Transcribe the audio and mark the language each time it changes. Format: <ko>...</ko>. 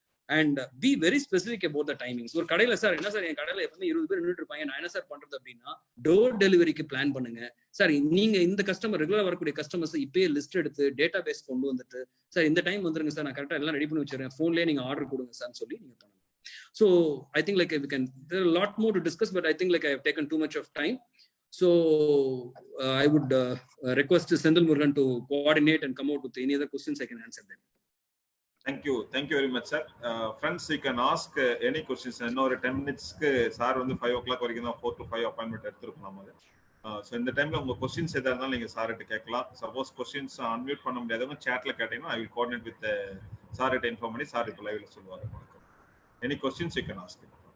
<en>And be very specific about the timings.</en> <ta>ஒரு கடையில sir என்ன சார் என் கடையில எப்பவுமே 20 பேர் நின்றுட்டு இருப்பாங்க, நான் என்ன சார் பண்றது அப்படின்னா டோர் டெலிவரிக்கு பிளான் பண்ணுங்க. சார் நீங்க இந்த கஸ்டமர் ரெகுலரா வரக்கூடிய கஸ்டமர்ஸ் இப்பயே லிஸ்ட் எடுத்து டேட்டா பேஸ் கொண்டு வந்துட்டு சார் இந்த டைம் வந்துருங்க சார், நான் கரெக்டா எல்லாம் ரெடி பண்ணி வச்சிருக்கேன், போன்லயே நீங்க ஆர்டர் கொடுங்க சார் சொல்லி நீங்க பண்ணுங்க.</ta> <en>So I think like we can, there are a lot more to discuss, but I think like I have taken too much of time. So I would request Senthil Murugan to coordinate and come out with any other questions. I can answer them. Thank you very much, sir. Friends, you can ask any questions.</en> <ta>இன்னொரு 10 minutes sir வந்து 5 o'clock வரைக்கும் தான் 4 to 5 appointment எடுத்துருக்கோம் நம்ம. So இந்த டைம்ல உங்க questions எதா இருந்தாலும் நீங்க சார்கிட்ட கேட்கலாம். சப்போஸ் கொஸ்டின்ஸ் அன்மியூட் பண்ண முடியாதவங்க சேட்ல கேட்டீங்கன்னா</ta> <en>I will coordinate with</en> <ta>சார்கிட்ட இன்ஃபார்ம் பண்ணி சார் இப்போ லைவ்ல சொல்லுவாங்க.</ta> <en>Any questions you can ask.</en>